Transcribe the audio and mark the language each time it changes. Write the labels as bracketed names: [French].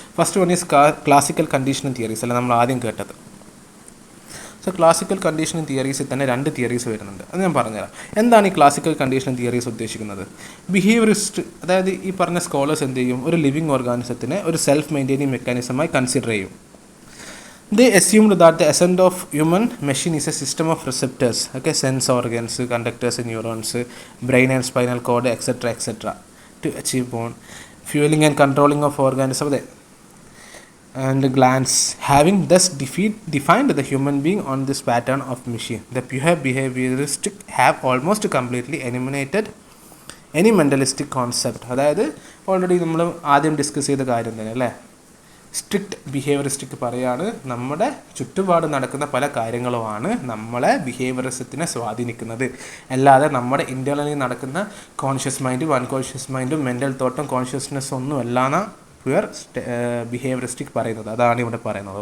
[English] first one is classical conditioning theories [Malayalam] അല്ല നമ്മൾ ആദ്യം കേട്ടത്. സോ ക്ലാസിക്കൽ കണ്ടീഷനിങ് തിയറീസിൽ തന്നെ 2 തിയറീസ് വരുന്നുണ്ട്. അത് ഞാൻ പറഞ്ഞുതരാം. എന്താണ് ഈ ക്ലാസിക്കൽ കണ്ടീഷനിങ് തിയറീസ് ഉദ്ദേശിക്കുന്നത്? ബിഹേവിയറിസ്റ്റ്, അതായത് ഈ പറഞ്ഞ സ്കോളേഴ്സ് എന്ത് ചെയ്യും? ഒരു ലിവിങ് ഓർഗാനിസത്തിനെ ഒരു സെൽഫ് മെയിൻറ്റെയിനിങ് മെക്കാനിസമായി കൺസിഡർ ചെയ്യും. [English] They assumed that the essence of human machine is a system of receptors, okay, sense organs, conductors, neurons, brain and spinal cord, etc. to achieve fueling and controlling of organisms and glands, having thus defined the human being on this pattern of machine. The pure behaviorists have almost completely eliminated any mentalistic concept. [Malayalam] അതായത് already നമ്മൾ ആദ്യം discuss ചെയ്ത കാര്യം തന്നെ അല്ലേ, strict behaviouristic പറയാണ് നമ്മുടെ ചുറ്റുപാട് നടക്കുന്ന പല കാര്യങ്ങളുമാണ് നമ്മളെ ബിഹേവിയറിസത്തിനെ സ്വാധീനിക്കുന്നത്, അല്ലാതെ നമ്മുടെ ഇൻ്റേണലി നടക്കുന്ന കോൺഷ്യസ് മൈൻഡും അൺകോൺഷ്യസ് മൈൻഡും മെൻ്റൽ തോട്ടും കോൺഷ്യസ്നെസ് ഒന്നും അല്ലാന്ന പ്യുവർ ബിഹേവിയറിസ്റ്റിക് പറയുന്നത്. അതാണ് ഇവിടെ പറയുന്നത്.